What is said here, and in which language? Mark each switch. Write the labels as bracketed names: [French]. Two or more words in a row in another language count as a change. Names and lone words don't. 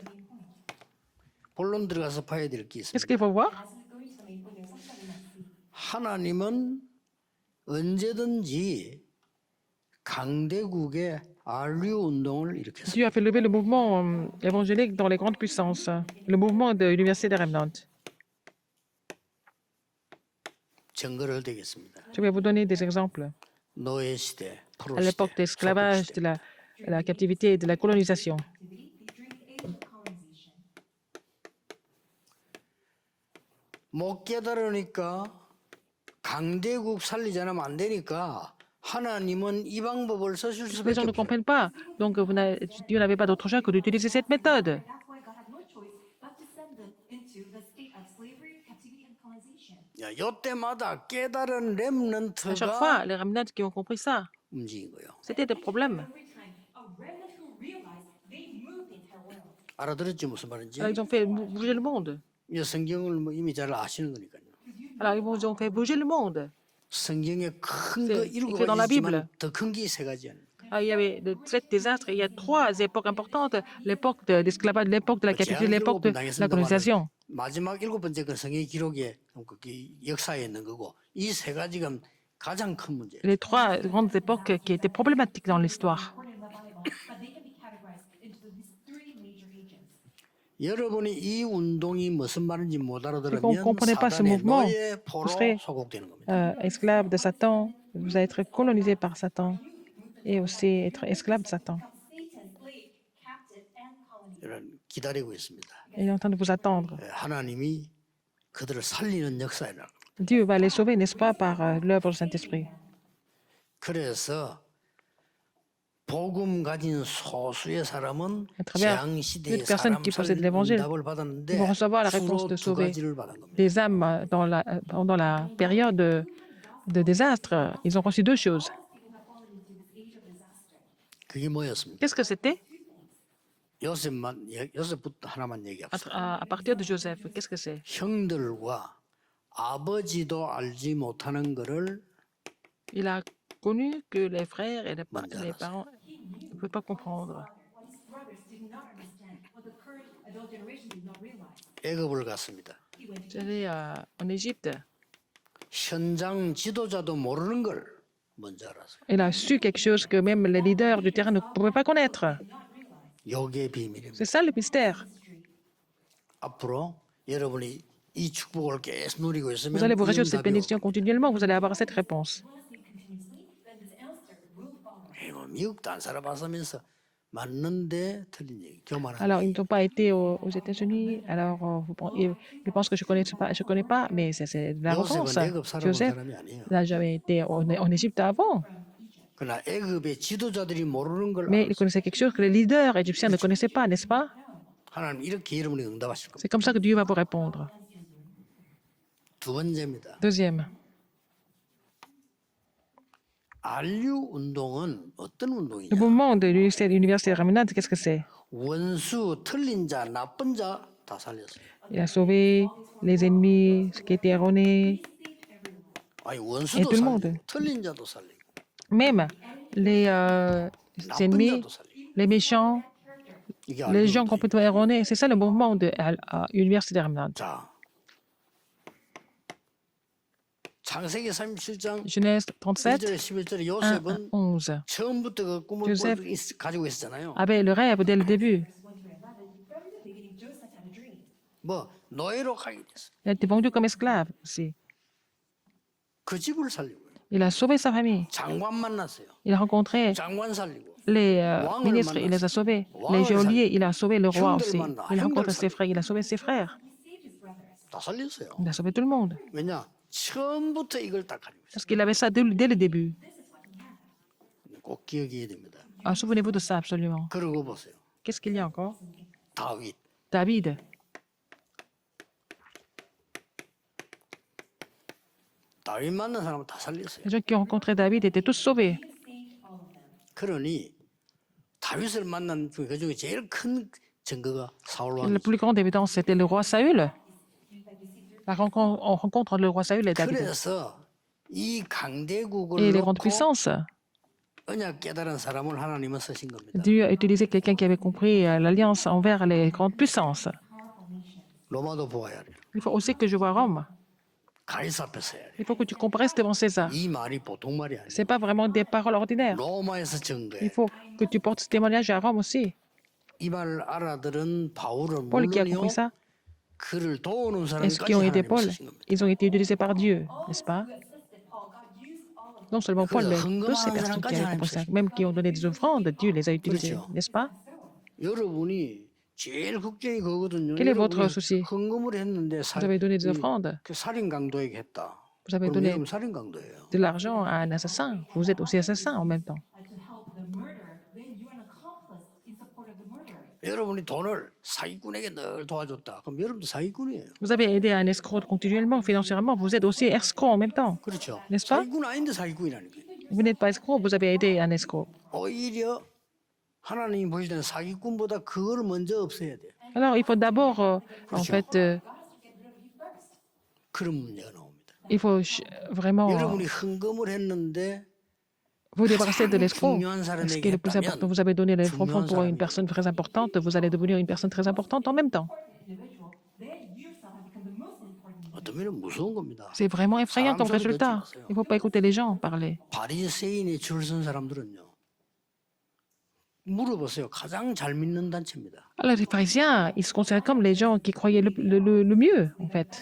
[Korean] 본론 들어가서 봐야 될 게 [French] qu'est-ce [Korean] 있습니다. [French] qu'il faut voir? [English] as we go into the main point, there's something we must see. [Korean] 하나님은 언제든지 강대국의 안류 운동을 일으켰습니다. [French] Dieu a fait lever le mouvement évangélique dans les grandes puissances, le mouvement de l'Université des Remnants. [Korean] 증거를 대겠습니다. [French] Je vais vous donner des exemples. [Korean] 노예 시대, [French] À [Korean] 포로 [French] l'époque de [Korean] 시대, 소국 [French] l'esclavage, [Korean] 시대. [French] de la captivité et de la colonisation. [English] During the age of colonization, [Korean] 못 깨달으니까 강대국 살리지 않으면 안 되니까 하나님은 이 방법을 쓰실 [French] Les [Korean] 수밖에 [French] gens ne [Korean] 없어요. [French] comprennent pas. Donc, Dieu n'avait pas d'autre choix que d'utiliser cette méthode. [English] that's why God had no choice but to send them into the state of slavery, captivity, and colonization. [Korean] 야, 요때마다 깨달은 [French] À chaque [Korean] 렘넌트가 [French] fois, les Remnants qui ont compris ça, [Korean] 움직인 거예요. [French] c'était des problèmes. [English] Every time, a remnant who realized they moved the entire world. [Korean] 알아들었지 무슨 말인지? [French] Alors, ils ont fait bouger le monde. [Korean] 이 성경을 뭐 이미 잘 아시는 거니까요. [French] Alors, ils ont fait bouger le monde. [Korean] 성경에 큰 거 [French] C'est écrit dans la [Korean] 일곱 가지지만 더 큰 게 세 가지 아닙니까? [French] Il y avait de 7 désastres. Il y a 3 époques importantes. L'époque de l'esclavage, l'époque de la captivité, l'époque de la colonisation. [Korean] 마지막 일곱 번째 그 성경 기록에 그 역사에 있는 거고 이 세 가지가 가장 큰 문제예요. [French] Les 3 grandes époques qui étaient problématiques dans l'histoire. [English] According to the Bible, but they can be categorized into these three major ages. [Korean] 여러분이 이 운동이 무슨 말인지 못 [French] vous [Korean] 알아들으면 [French] ne comprenez pas ce [Korean] 사단의 [French] mouvement, [Korean] 노예 포로 [French] serez, [Korean] 소곡되는 겁니다. [French] Esclave de Satan, vous allez être colonisé par Satan et aussi être esclave de Satan. [English] Satan's slave, captive, and colony. [Korean] 이런 기다리고 있습니다. [French] Il est en train de vous attendre. [Korean] 하나님이 그들을 살리는 역사이라. [French] Dieu va les sauver, n'est-ce pas, par l'œuvre du Saint-Esprit. [Korean] 그래서 복음 가진 소수의 사람은 [French] À travers [Korean] 재앙 시대의 [French] une personne [Korean] 사람 [French] qui possède [Korean] 살리는 [French] l'évangile, [Korean] 응답을 [French] ils [Korean] 받았는데 [French] vont recevoir la réponse [Korean] 주로 [French] de [Korean] 두 [French] sauver [Korean] 가지를 받은 겁니다. [French] des âmes pendant la période de désastre. Ils ont reçu 2 choses. [Korean] 그게 뭐였습니까? [French] Qu'est-ce que c'était? [Korean] 요셉부터 하나만 얘기합시다. [French] À partir de Joseph, qu'est-ce que c'est? [Korean] 형들과 아버지도 알지 못하는 거를 [French] Il a connu que les frères et les Mandela. parents ne pouvaient pas comprendre. [English] What his brothers did not understand, what the current adult generation did not realize. [Korean] 애굽을 갔습니다. [English] He went to [French] J'allais en Égypte. [Korean] 현장 지도자도 모르는 걸 먼저 알았어요. [French] Il a su quelque chose que même les leaders du terrain ne pouvaient pas connaître. [Korean] 요게 비밀입니다. [French] C'est ça le mystère. [Korean] 앞으로 여러분이 이 축복을 계속 누리고 있으면 [French] Vous allez vous réjouir de [Korean] 이 [French] cette [Korean] 응답이 [French] bénédiction continuellement, vous allez avoir cette réponse. [English] continuously, then this answer will follow. [Korean] 이거 미국도 안 살아봤으면서 맞는데 틀린 얘기 교만한 [French] Alors, ils n'ont pas été aux États-Unis. Alors, ils pensent que je connais pas, mais c'est de l'arrogance. [Korean] 요셉은 애굽 살아본 [French] Joseph [Korean] 사람이 아니에요. [French] n'a jamais été en Égypte avant, [Korean] 그러나 애굽의 지도자들이 모르는 걸 [French] mais il [Korean] 알았어요. [French] connaissait quelque chose que les leaders égyptiens ne connaissaient pas, n'est-ce pas? [Korean] 하나님 이렇게 여러분이 응답하실 겁니다. [French] C'est comme ça que Dieu va vous répondre. [Korean] 두 번째입니다. [French] Deuxième, [Korean] 안류 운동은 어떤 [French] Le [Korean] 운동이냐? [French] mouvement de l'université Raminat, qu'est-ce que c'est? [Korean] 원수, 틀린 자, 나쁜 자 다 살렸어요. [French] Il a sauvé les ennemis, ce qui était erroné, [Korean] 아니 [French] et [Korean] 원수도 [French] tout le monde. [Korean] 살리고, 틀린 자도 살리고, [French] Même les [Korean] 나쁜 [French] ennemis, [Korean] 자도 살리고. [French] les méchants, [Korean] 이게 [French] les [Korean] 안류 [French] gens [Korean] 운동. [French] complètement erronés. C'est ça le mouvement de l'université Raminat. [Korean] 자, 창세기 37장 [French] Genèse 37, [Korean] 1절에 11절에 [French] 1 à [Korean] 요셉은 [French] 11. [Korean] 처음부터 그 꿈을 [French] Joseph [Korean] 가지고 있었잖아요. [French] avait le rêve dès le début. [English] From the beginning, Joseph had a dream. [Korean] 뭐 노예로 가게 됐어. [French] Il a été vendu comme esclave aussi. [Korean] 그 집을 살리고 [French] Il a sauvé sa famille. [Korean] 장관 만났어요. [French] Il a rencontré [Korean] 장관 살리고 [French] les ministres, il les a sauvés. Les geôliers, il a sauvé le roi aussi. Il a rencontré ses frères, il a sauvé ses frères. [Korean] 다 살렸어요. [French] Il a sauvé tout le monde. [Korean] 왜냐? 처음부터 이걸 딱 가지고 있어요. [French] Parce qu'il avait ça dès le début. [Korean] 꼭 기억해야 됩니다. [French] Ah, souvenez-vous de ça absolument. [Korean] 그러고 보세요. [French] Qu'est-ce qu'il y a encore? [Korean] 다윗. [French] David. [Korean] 다윗 만난 사람은 다 살렸어요. [French] Les gens qui ont rencontré David étaient tous sauvés. [Korean] 그러니 다윗을 만난 그 중에 제일 큰 증거가 사울 [French] La [Korean] 왕. [French] plus grande évidence, c'était le roi Saül. On rencontre le roi Saül et David. [Korean] 그래서 이 강대국을 [French] Et les grandes [Korean] 놓고 [French] puissances. [Korean] 언약 깨달은 사람을 하나님은 쓰신 겁니다. [French] Dieu a utilisé quelqu'un qui avait compris l'alliance envers les grandes puissances. [Korean] 로마도 보아야 돼. [French] Il faut aussi que je vois Rome. [Korean] 가이사 앞에서 해야 돼. [French] Il faut que tu comparaisses devant César. [Korean] 이 말이 보통 말이 아니야. [French] Ce n'est pas vraiment des paroles ordinaires. [Korean] 로마에서 증거해. [French] Il faut que tu portes ce témoignage à Rome aussi. [Korean] 이 말을 알아들은 바울은 [French] Paul qui a [Korean] 물론이요. [French] compris ça, [Korean] 그를 도우는 [French] et ceux [Korean] 사람까지 [French] qui ont aidé [Korean] 하나님은 [French] Paul, [Korean] 쓰신 겁니다. [French] ils ont été utilisés par Dieu, n'est-ce pas? Non seulement Paul, mais toutes ces personnes qui avaient compris ça, même qui ont donné des offrandes, Dieu les a utilisés, n'est-ce pas? [Korean] 여러분이 제일 걱정이 그거거든요. [French] Quel est votre [Korean] 여러분이 [French] souci? [Korean] 헌금을 했는데 [French] Vous avez donné des offrandes, [Korean] 그 살인 강도에게 했다. [French] vous avez [Korean] 그럼 [French] donné [Korean] 여러분 살인 강도예요. [French] de l'argent à un assassin, vous êtes aussi assassin en même temps. [English] To help the murderer, then you're an accomplice in support of the murderer. [Korean] 여러분이 돈을 사기꾼에게 늘 도와줬다. 그럼 여러분도 사기꾼이에요. [French] Vous avez aidé un escroc continuellement, financièrement, vous êtes aussi escroc en même temps. [Korean] 그렇죠. [French] N'est-ce pas? [Korean] 사기꾼 아닌데 사기꾼이라니까. [French] Vous n'êtes pas escroc, vous avez aidé un escroc. [Korean] 오히려 하나님이 보실 때는 사기꾼보다 그걸 먼저 없애야 돼요. [French] Alors, il faut d'abord, en fait, [Korean] 그런 문제가 나옵니다. [French] il faut vraiment [Korean] 여러분이 헌금을 했는데 [French] vous débarrasser de l'escroc. [Korean] 중요한 [French] Ce [Korean] 사람에게 [French] qui est le plus important, [Korean] 했다면 [French] vous avez donné les offrandes pour [Korean] 사람이 [French] une personne très importante, vous allez devenir une personne très importante en même temps. [English] Individual, then yourself have become the most important. [Korean] 어떤 면은 무서운 겁니다. [French] C'est vraiment effrayant comme résultat. Il ne faut pas écouter les gens parler. [Korean] 바리새인이 줄 선 사람들은요. 물어보세요. 가장 잘 믿는 단체입니다. [French] Alors, les pharisiens, ils se considèrent comme les gens qui croyaient le mieux, en fait.